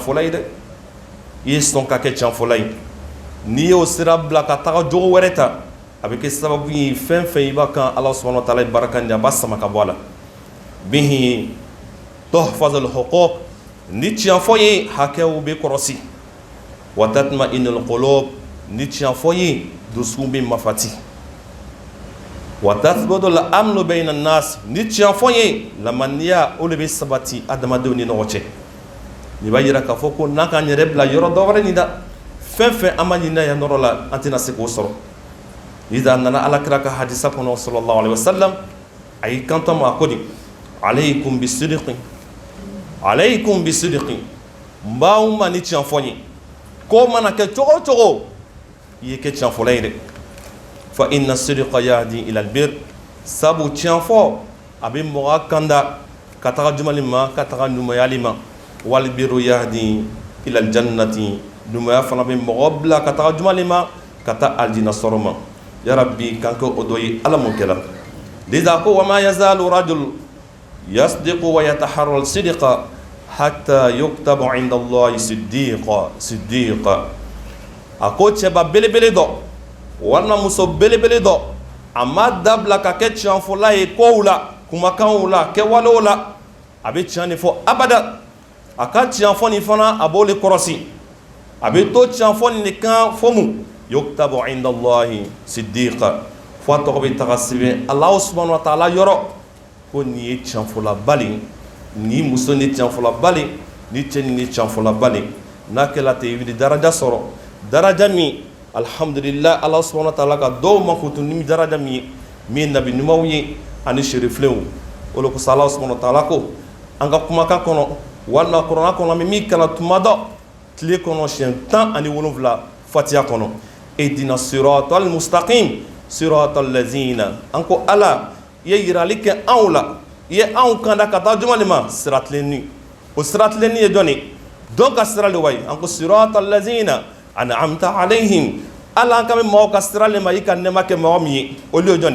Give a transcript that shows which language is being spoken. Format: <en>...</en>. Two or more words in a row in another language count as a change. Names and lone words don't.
<bm>ye dɛ i ye sɔn ka kɛ tiɲɛfɔla ye n'i y'o sira bila ka taga jogo wɛrɛ ta a bɛ kɛ sababu ye fɛn fɛn i b'a kan Ala subhanahu</bm> <ar>وتعالى</ar> <bm>ye baraka ɲini a b'a sama ka bɔ a la</bm> <ar>به تحفظ الحقوق</ar> <bm>ni tiɲɛfɔ ye hakɛw bɛ kɔlɔsi</bm> <ar>وتطمئن</ar> <bm>qulub ni tiɲɛfɔ ye dusukun bɛ mafati</bm> <ar>وتثبت الأمن بين الناس</ar> <bm>ni tiɲɛfɔ ye lamaniya o de bɛ sabati adamadenw ni ɲɔgɔn cɛ nin b'a yira k'a fɔ ko n'an k'an yɛrɛ bila yɔrɔ dɔ wɛrɛ nin da fɛn fɛn an ma ɲini yan yɔrɔ la an tɛna se k'o sɔrɔ iza nana alakira ka hadisa kɔnɔ sallallahu alaihi wasallam a y'i kanto ma a ko di</bm> <ar>عليكم بالصدق</ar> <bm>n b'aw ma ni tiɲɛfɔ ye ko mana kɛ cogo o cogo i ye kɛ tiɲɛfɔla ye dɛ</bm> <ar>فإن الصدق يهدي إلى البر</ar> <bm>sabu tiɲɛfɔ a bɛ mɔgɔ kanda ka taga jumɛn ma ka taga ɲumanyali ma</bm> <ar>والبر يهدي إلى الجنة</ar> <bm>ɲumanya fana bɛ mɔgɔ bila ka taga jumɛn ma ka taa aljinɛ sɔrɔ ma yarabi kan kɛ o dɔ ye Ala m'o kɛra liza ko</bm> <ar>وما يزال الرجل يصدق ويتحرى الصدق حتى يكتب عند الله صديقا</ar> <bm>a ko cɛba belebele dɔ walima muso belebele dɔ a ma dabila ka kɛ tiɲɛfɔla ye kow la kumakanw la kɛwalew la a bɛ tiɲɛ de fɔ abada a ka tiɲɛfɔ nin fana a b'o de kɔrɔsi a bɛ to tiɲɛfɔ nin de kan fɔ mun</bm> <ar>يكتب عند الله صديقا</ar> <bm>fo a tɔgɔ bɛ taga sɛbɛn Alahu</bm> <ar>سبحانه وتعالى</ar> <bm>yɔrɔ ko nin ye tiɲɛfɔlaba le ni muso ni tiɲɛfɔlaba le ni cɛ ni tiɲɛfɔlaba le n'a kɛla ten i bɛ daraja sɔrɔ daraja min alhamdulillah Ala</bm> <ar>سبحانه وتعالى</ar> <bm>ka dɔw ma kutu ni daraja min ye min nabi ɲumanw ye ani sheriflenw o le kosɔn Ala</bm> <ar>سبحانه وتعالى</ar> <bm>ko an ka kumakan kɔnɔ walima kuranɛ kɔnɔ an bɛ min kalan tuma dɔ tile kɔnɔ siɲɛ 17 fatiha kɔnɔ</bm> <ar>اهدنا الصراط المستقيم صراط الذين</ar> <bm>an ko Ala i ye yirali kɛ anw la i ye anw kanda ka taa jumɛn de ma sira tilenni o sira tilenni ye jɔn ye dɔn ka sira le wa ye an ko</bm> <ar>صراط الذين أنعمت عليهم</ar> <bm>Ala an ka bɛ maaw ka sira le ma i ka nɛɛma kɛ mɔgɔ min ye olu ye jɔn</bm>